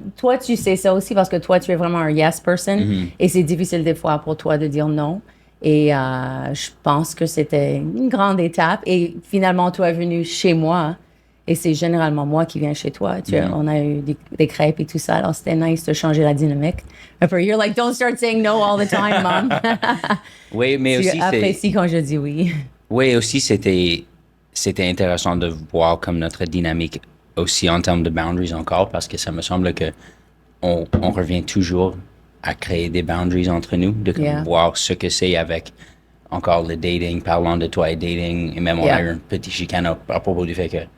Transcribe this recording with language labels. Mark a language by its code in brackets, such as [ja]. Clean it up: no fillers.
[fr] Toi, tu sais ça aussi parce que toi, tu es vraiment un yes person et c'est difficile des fois pour toi de dire non. Et je pense que c'était une grande étape. Et finalement, tu es venu chez moi. Et c'est généralement moi qui viens chez toi. On a eu des crêpes et tout ça. Alors, c'était nice de changer la dynamique. Un peu, [en] you're like, don't start saying no all the time, mom. [fr] Oui, mais Tu aussi, apprécies quand je dis oui. oui, aussi, c'était intéressant de voir comme notre dynamique aussi en termes de boundaries encore, parce que ça me semble que on revient toujours à créer des boundaries entre nous, de comme [en] Yeah. [fr] voir ce que c'est avec encore le dating, parlant de toi et dating, et même on a eu un petit chicane à propos du fait que